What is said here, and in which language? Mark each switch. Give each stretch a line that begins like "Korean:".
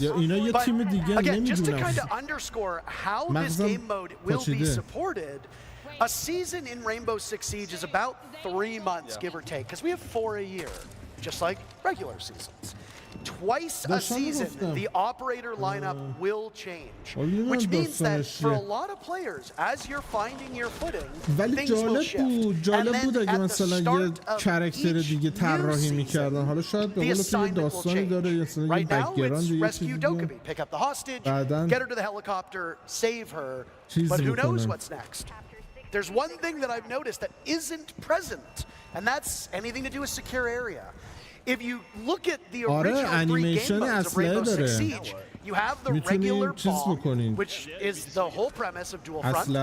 Persian: یا اینا یه تیم دیگه نمیدونم. مغزم پاچیده.
English: A season in Rainbow Six Siege is about 3 months, give or take, because we have 4 a year, just like regular seasons. twice a season, the operator lineup will change, which means that for a lot of players, as you're finding your footing, things will shift.
Persian: جالب بود اگه مثلا یه کرکتر دیگه طراحی می‌کردن. حالا شاید به قول تو داستانی داره یا مثلا یه بک‌گراند یه چیزی دیگه.
English: Pick up the hostage, get her to the helicopter, save her, but who knows what's next? There's one thing that I've noticed that isn't present, and that's anything to do with secure area. If you look at the original 3 game modes of Rainbow Six Siege, you have the regular bomb, which is the whole premise of Dual Front.